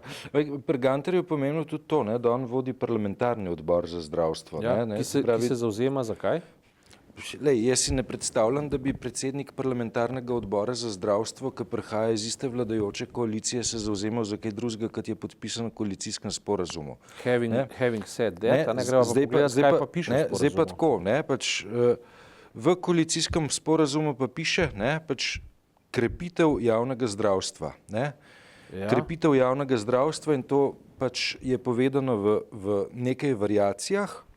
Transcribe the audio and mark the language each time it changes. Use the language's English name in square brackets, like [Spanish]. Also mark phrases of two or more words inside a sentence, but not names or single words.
[Slovenian] Pri Gantarju je pomembno tudi to, ne, da on vodi parlamentarni odbor za zdravstvo. Ja, ne, ki se zavzema za kaj? Lej, jaz si ne predstavljam, da bi predsednik parlamentarnega odbora za zdravstvo, ki prihaja iz iste vladajoče koalicije, se zavzemal za kaj drugega, kot je podpisano v koalicijskem sporazumu. [English] Having said that, [Slovenian] ne gremo pa pogledati, kaj pa piše v sporazumu. Zdaj pa tako, ne, pač v koalicijskem sporazumu pa piše, ne, pač krepitev javnega zdravstva, ne. Ja. Krepitev javnega zdravstva in to pač je povedano v nekaj variacijah.